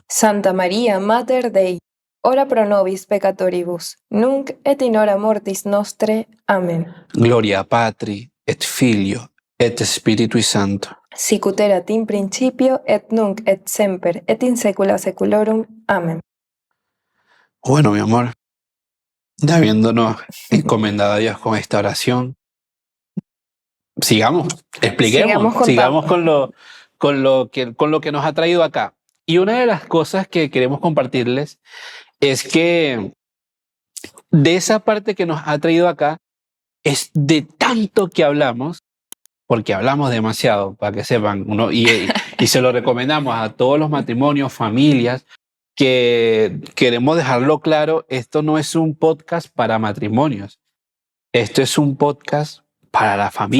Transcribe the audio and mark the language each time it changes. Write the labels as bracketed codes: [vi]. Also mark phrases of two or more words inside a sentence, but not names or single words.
[la] Santa María, Mater Dei, ora pro nobis peccatoribus, nunc et in hora mortis nostre. Amén. Gloria Patri, et Filio, et Spiritui Sancto. Sicut erat in principio, et nunc et semper, et in saecula saeculorum. Amén. [es] Bueno, mi amor, ya habiéndonos encomendado a Dios con esta oración, expliquemos, sigamos con lo que nos ha traído acá. Y una de las cosas que queremos compartirles es que de esa parte que nos ha traído acá es de tanto que hablamos, porque hablamos demasiado, para que sepan, y se lo recomendamos a todos los matrimonios, familias, que queremos dejarlo claro, esto no es un podcast para matrimonios, esto es un podcast para la familia,